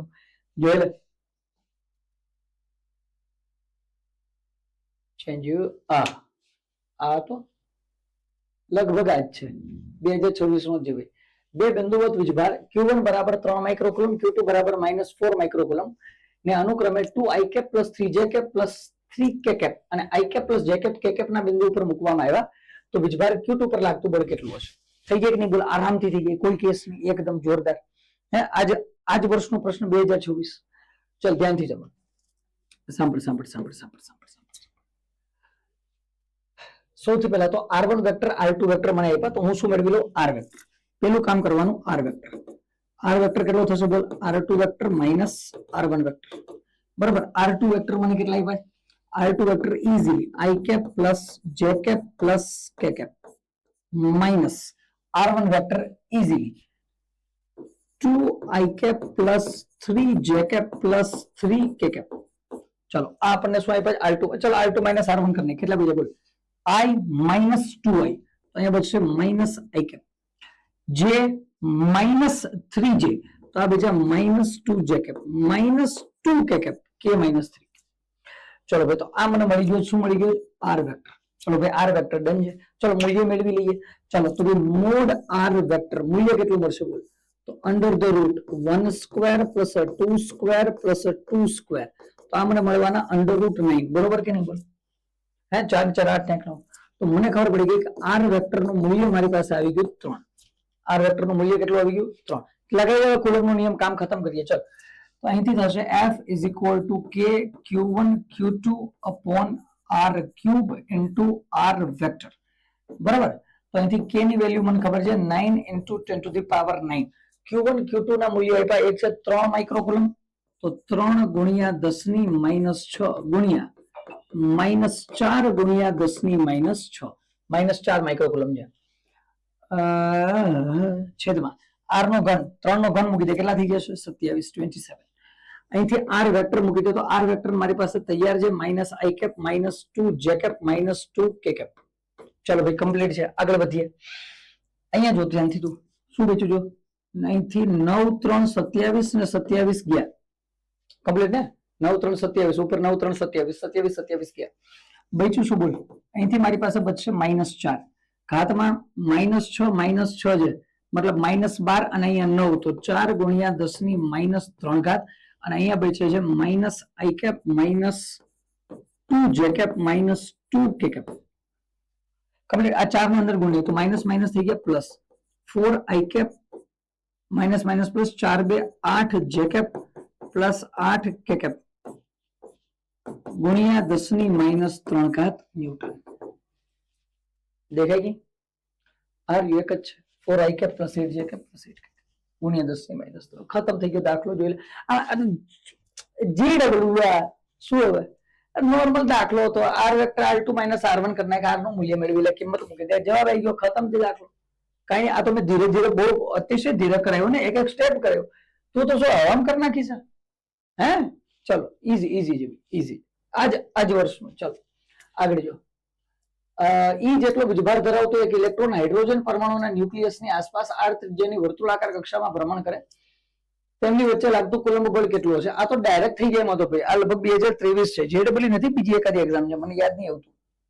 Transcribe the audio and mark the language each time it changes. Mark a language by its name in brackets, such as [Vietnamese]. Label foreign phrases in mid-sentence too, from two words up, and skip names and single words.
[Gujarati] જોઈ લે. ચેન્જ આ તો લગભગ આ જ છે 2026 નો જ ભાઈ. બે બિંદુવત વીજભાર q1 બરાબર 3 માઇક્રોકુલમ, q2 બરાબર -4 માઇક્રોકુલમ ને અનુક્રમે [English] 2i cap plus 3j cap plus 3k cap [Gujarati] અને [English] i cap plus j cap k cap [Gujarati] ના બિંદુ ઉપર મૂકવામાં આવ્યા તો વીજભાર q2 પર લાગતું બળ કેટલું હશે? થઈ ગઈ કે નહીં બોલ? આરામથી થઈ ગઈ, કોઈ કેસ નહીં, એકદમ જોરદાર. હે આજ વર્ષનો પ્રશ્ન 2026. ચલ ધ્યાનથી જમો. સાંભળ. સૌથી પહેલા તો r1 વેક્ટર r2 વેક્ટર મને આપ્યા તો હું શું મેળવી લઉં? r વેક્ટર. પેલું કામ કરવાનું r વેક્ટર. r વેક્ટર કેટલો થશે બોલ? r2 વેક્ટર માઇનસ r1 વેક્ટર. બરાબર. r2 વેક્ટર મને કેટલા આપ્યા? [English] R2 vector easily I cap plus j cap plus k cap minus R1 vector easily 2 I cap plus 3 j cap plus 3 k cap. [Gujarati] चलो આ આપણને શું આપ્યા R2 ચલો [English] R2 minus R1 [Gujarati] કરને કેટલા બચે બોલ [English] I minus 2I [Gujarati] તો અહીંયા બચશે [English] minus I cap j minus 3j [Gujarati] તો આ બચે [English] minus 2j cap minus 2k cap k minus 3. [Gujarati] ચલો ભાઈ તો આ મને મળી ગયું શું મળી ગયું R વેક્ટર. ચલો ભાઈ R વેક્ટર ડન છે. ચલો મૂલ્ય મેળવી લઈએ. ચલો તો ભાઈ મોડ R વેક્ટર મૂલ્ય કેટલું મળશે બોલ તો [English] under the root 1 square plus 2 square plus 2 square [Gujarati] તો આ મને મળવાના [English] under root [Gujarati] 9 બરોબર કે નહીં બોલ હે 4 4 8 9 તો મને ખબર પડી ગઈ કે R વેક્ટર નું મૂલ્ય મારી પાસે આવી ગયું 3. R વેક્ટર નું મૂલ્ય કેટલું આવી ગયું 3. લગાવી દો કુલમનો નિયમ કામ ખતમ કરીએ ચલ તો અહીંથી થશે [English] f is equal to k q1 q2 upon r cube into r vector [Gujarati] બરાબર તો અહીંથી k ની વેલ્યુ મને ખબર છે [English] 9 into 10 to the power 9 [Gujarati] q1 q2 ના મૂલ્યો આપ્યા એક છે 3 માઇક્રોકુલમ તો 3 ગુણ્યા 10 ની -6 ગુણ્યા -4 ગુણ્યા 10 ની -6 -4 માઇક્રોકુલમ છે છેદમાં r નો ઘન 3 નો ઘન મૂકી દે કેટલા થઈ જશે 27 27 અહીંથી r વેક્ટર મૂકી દે તો r વેક્ટર મારી પાસે તૈયાર છે [English] -i cap -2 j cap -2 k cap. [Gujarati] ચલો ભાઈ કમ્પ્લીટ છે આગળ વધીએ અહીંયા જો ધ્યાનથી તું શું બચ્યું જો અહીંથી 9 3 27 ને 27 ગયા કમ્પ્લીટ ને 9 3 27 ઉપર 9 3 27 27 27 ગયા બચ્યું શું બોલ અહીંથી મારી પાસે બચશે -4 ઘાતમાં -6 છે મતલબ -12 અને અહીંયા 9 તો 4 ગુણ્યા 10 ની -3 ઘાત અને અહીંયા બચે છે [English] -i cap -2 j cap -2 k cap [Gujarati] કમ્પ્લીટ આ 4 ની અંદર ગુણીએ તો માઇનસ માઇનસ થઈ ગયા [English] plus 4 i cap [Gujarati] માઇનસ માઇનસ [English] plus 4 2 8 j cap plus 8 k cap [Gujarati] ગુણ્યા 10 ની -3 ઘાત ન્યૂટન દેખાય ગઈ આ એક જ છે [English] 4 i cap plus 8 j cap plus 8 [Gujarati] ગુણ્યા 10 ની -3 ખતમ થઈ ગયો દાખલો જોઈ લે જી ડબલ્યુ શું હવે નોર્મલ દાખલો હતો r વેક્ટર r2 r1 કરી નાખ r નું મૂલ્ય મેળવી લે કિંમત મૂકી દે જવાબ આવી ગયો ખતમ થઈ દાખલો કઈ આ તો મેં ધીરે ધીરે બહુ અતિશય ધીરે કરાયો ને એક એક સ્ટેપ કર્યો તું તો શું હવામ કરી નાખી છે હે ચલો [English] easy easy [Gujarati] જેવી ઈઝી આજ વર્ષનું ચલો આગળ જો ઈ જેટલો વીજભાર ધરાવતો એક ઇલેક્ટ્રોન હાઇડ્રોજન પરમાણુના ન્યુક્લિયસની આસપાસ r ત્રિજ્યાની વર્તુળાકાર કક્ષામાં ભ્રમણ કરે તેમની વચ્ચે લાગતું કુલંબ બળ કેટલું હશે આ તો ડાયરેક્ટ થઈ જાય એમાં તો ભાઈ આ લગભગ 2023 છે જેડબલ્યુ નથી બીજી એકાદી એક્ઝામ છે મને યાદ નહીં આવતું